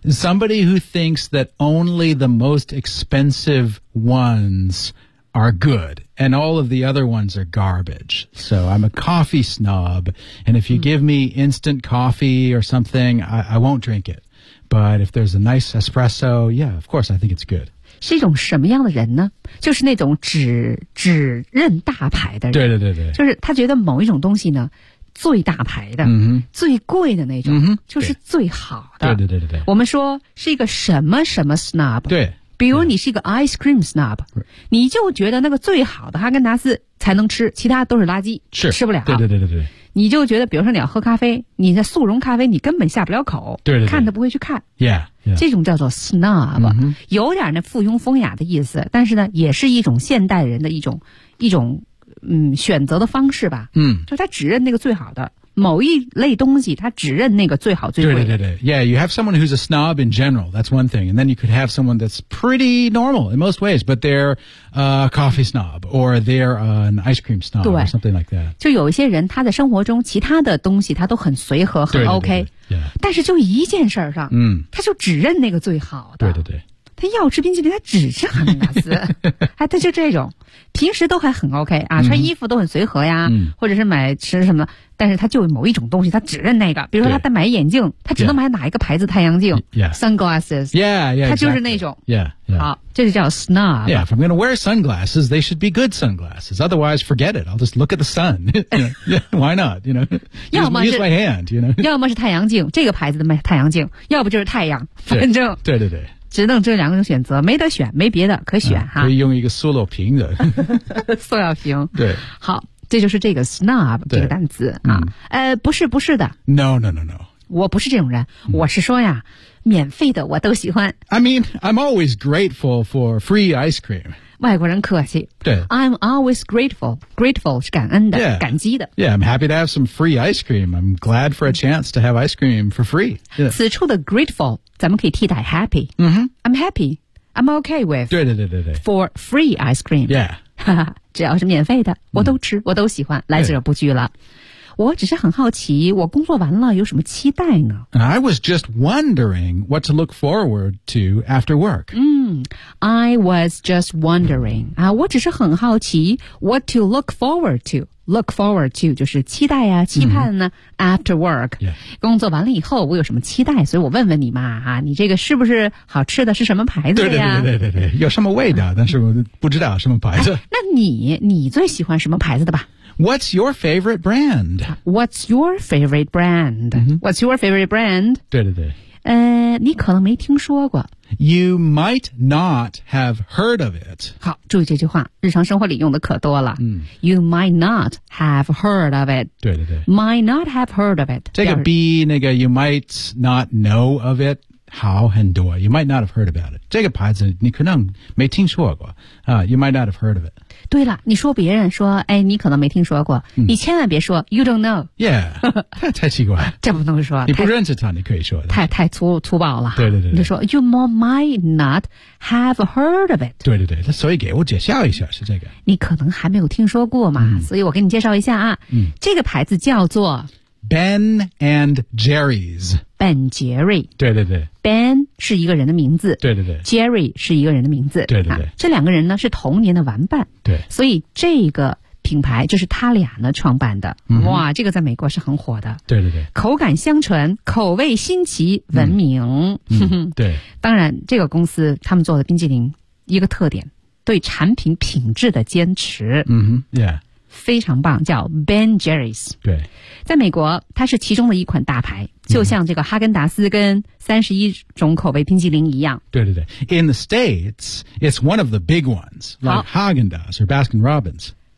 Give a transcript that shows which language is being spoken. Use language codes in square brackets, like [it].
[en] Somebody who thinks that only the most expensive ones are good And all of the other ones are garbage So I'm a coffee snob And if you、嗯、give me instant coffee or something I won't drink it But if there's a nice espresso Yeah, of course, I think it's good [zh] 是一种什么样的人呢就是那种只认大牌的人。对对对对。就是他觉得某一种东西呢最大牌的、嗯、最贵的那种、嗯、就是最好的。对对对对对。我们说是一个什么什么 snob。对。比如你是一个 ice cream snob。你就觉得那个最好的哈根达斯才能吃其他都是垃圾。是。吃不了。对对对对对。你就觉得比如说你要喝咖啡你的速溶咖啡你根本下不了口。对对对。看都不会去看。 [en] Yeah。 Yeah. [zh] 这种叫做 snob、嗯、有点那附庸风雅的意思但是呢也是一种现代人的一种嗯选择的方式吧嗯就他只认那个最好的某一类东西他只认那个最好最贵的对对对对 [en] Yeah, you have someone who's a snob in general, that's one thing and then you could have someone that's pretty normal in most ways but they're a coffee snob or they're an ice cream snob or something like that [zh] 就有一些人他在生活中其他的东西他都很随和很 OK 对对对对Yeah. 但是就一件事儿上、嗯、他就只认那个最好的对对对他要吃冰淇淋他只吃哈根达斯哎他就这种平时都还很 OK 啊、嗯、穿衣服都很随和呀、嗯、或者是买吃什么但是他就某一种东西他只认那个比如说他在买眼镜他只能买哪一个牌子太阳镜 [en] yeah. sunglasses yeah, yeah, [zh] 他就是那种 [en] yeah, yeah. [zh] 好这就叫 snob [en] yeah, if I'm gonna wear sunglasses they should be good sunglasses otherwise forget it I'll just look at the sun why not you know? [zh] 要么是 [en] use my hand you know? [zh] 要么是太阳镜这个牌子的太阳镜要不就是太阳反正对, 对对对只能这两个选择没得选没别的可选、啊、可以用一个塑料瓶的塑料瓶对好这就是这个 snob 这个单词、啊嗯、不是的 [en] No [zh] 我不是这种人、嗯、我是说呀免费的我都喜欢 [en] I mean I'm always grateful for free ice cream [zh] 外国人客气。对。 [en] I'm always grateful. Grateful [zh] 是感恩的、 [en] yeah. [zh] 感激的。 [en] Yeah, I'm happy to have some free ice cream. I'm glad for a chance to have ice cream for free.、Yeah. [zh] 此处的 grateful, 咱们可以替代 happy.、 [en] Mm-hmm. I'm happy. I'm okay with. [zh] 对对对对对。 [en] For free ice cream. Yeah. [zh] 只要是免费的我都吃、我都喜欢来者不拒了。我只是很好奇我工作完了有什么期待呢 [en] I was just wondering what to look forward to after work.、 I was just wondering.、 [zh] 我只是很好奇 [en] what to look forward to. [zh] Look forward to 就是期待啊期盼呢、 [en] after work.、 Yeah. [zh] 工作完了以后我有什么期待所以我问问你嘛、你这个是不是好吃的是什么牌子的呀对对对对对对有什么味道但是不知道什么牌子。那你最喜欢什么牌子的吧 [en] What's your favorite brand? What's your favorite brand?、 Mm-hmm. What's your favorite brand? [zh] 对对对。你可能没听说过。 [en] You might not have heard of it. [zh] 好，注意这句话，日常生活里用的可多了。 [en] You might not have heard of it. [zh] 对对对。 [en] Might not have heard of it. [zh] 这个 B 那个 [en] you might not know of it. [zh] 好很多 [en] You might not have heard about it [zh] 这个牌子你可能没听说过、 [en] You might not have heard of it [zh] 对了你说别人说哎，你可能没听说过、你千万别说 [en] You don't know [zh] Yeah 太奇怪这不能说你不认识他你可以说太粗暴了对对 对, 对你就说 [en] You might not have heard of it [zh] 对对对所以给我介绍一下是这个你可能还没有听说过嘛、所以我给你介绍一下啊、这个牌子叫做 [en] Ben and Jerry's Ben Jerry [zh] 对对对 Ben 是一个人的名字对对对 Jerry 是一个人的名字对对对、这两个人呢是同年的玩伴对所以这个品牌就是他俩呢创办的、哇这个在美国是很火的对对对口感相传口味新奇闻名、对当然这个公司他们做的冰淇淋一个特点对产品品质的坚持非常棒叫 Ben Jerry's 对在美国它是其中的一款大牌就像这个哈根达斯跟31种口味冰淇淋一样对对对 [en] In the States it's one of the big ones like Haagen-Dazs or Baskin-Robbins